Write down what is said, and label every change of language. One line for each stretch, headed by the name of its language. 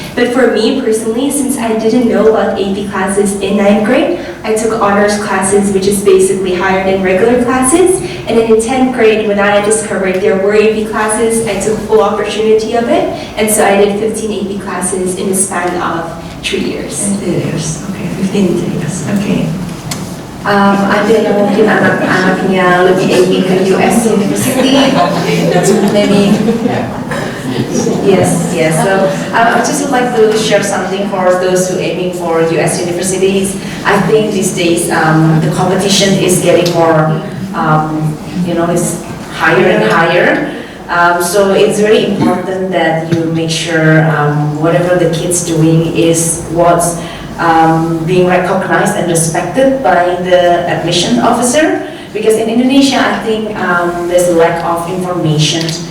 English: But for me personally, since I didn't know about AP classes in 9th grade, I took honors classes, which is basically higher than regular classes. And then in 10th grade, when I discovered there were AP classes, I took full opportunity of it. And so I did 15 AP classes in the span of 3 years. 20 years, okay, 15 years, okay.
Indonesian: Ada yang mungkin anak-anaknya lebih aiming ke US University, maybe.
English: Yes. So I just would like to share something for those who aiming for US universities. I think these days the competition is getting more, it's higher and higher. So it's very important that you make sure whatever the kids doing is what's being recognized and respected by the admission officer, because in Indonesia I think there's a lack of information